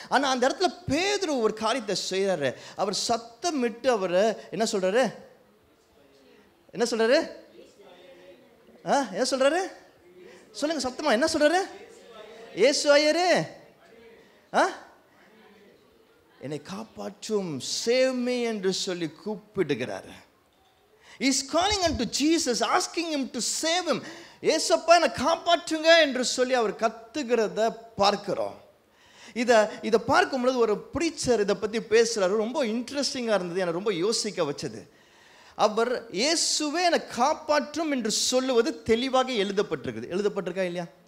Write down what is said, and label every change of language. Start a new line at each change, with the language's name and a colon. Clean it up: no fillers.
Tamil: ஆனால் அந்த இடத்துல பேதுரு ஒரு காரியத்தை செய்கிறாரு. அவர் சத்தமிட்டு அவர் என்ன சொல்கிறாரு? என்ன சொல்கிறாரு? என்ன சொல்கிறாரு? சொல்லுங்க சத்தமா, என்ன சொல்கிறாரு? இயேசு ஐயரே, என்னை காப்பாற்றும்,
English: save me
Tamil: என்று சொல்லி கூப்பிடுகிறார்.
English: He is calling unto Jesus, asking him to save him.
Tamil: ஏசப்பா என்னை காப்பாற்றுங்க என்று சொல்லி அவர் கத்துகிறத பார்க்கிறோம். இதை பார்க்கும் பொழுது ஒரு ப்ரீச்சர் இதை பற்றி பேசுகிறாரு. ரொம்ப இன்ட்ரெஸ்டிங்காக இருந்தது, என்னை ரொம்ப யோசிக்க வச்சது. அவர் இயேசுவே என்னை காப்பாற்றும் என்று சொல்லுவது தெளிவாக எழுதப்பட்டிருக்குது. எழுதப்பட்டிருக்கா இல்லையா?